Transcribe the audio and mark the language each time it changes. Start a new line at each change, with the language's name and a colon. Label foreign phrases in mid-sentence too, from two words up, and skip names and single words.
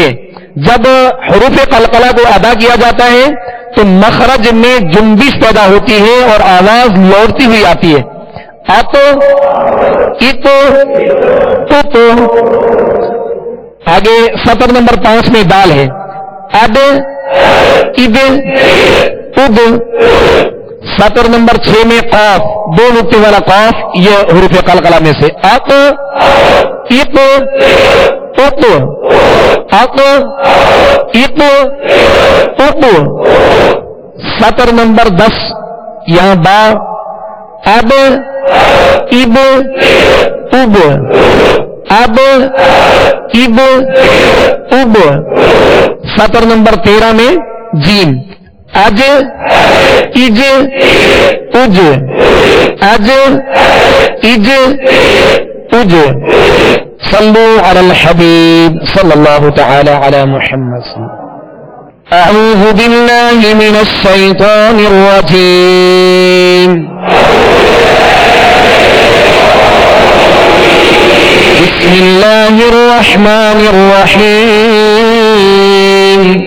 Urdu: جب حروف قلقلہ کو ادا کیا جاتا ہے تو مخرج میں جنبش پیدا ہوتی ہے اور آواز لوٹتی ہوئی آتی ہے.
Arabic: ات ات ات.
Urdu: آگے سطر نمبر 5 میں دال ہے.
Arabic: اد اد اد.
Urdu: سطر نمبر 6 میں قاف, 2 نقطے والا قاف, یہ حروف قلقلہ میں سے.
Arabic: ات ات ات ات ات ات.
Urdu: سطر نمبر 10 یہاں با,
Arabic: اب اب اب اب اب اب.
Urdu: سطر نمبر 13 میں جیم,
Arabic: اج اج اج اج اج اج. صلو علی الحبیب صلی اللہ تعالی علی محمد. اعوذ باللہ من الشیطان الرجیم. بسم اللہ الرحمن الرحیم.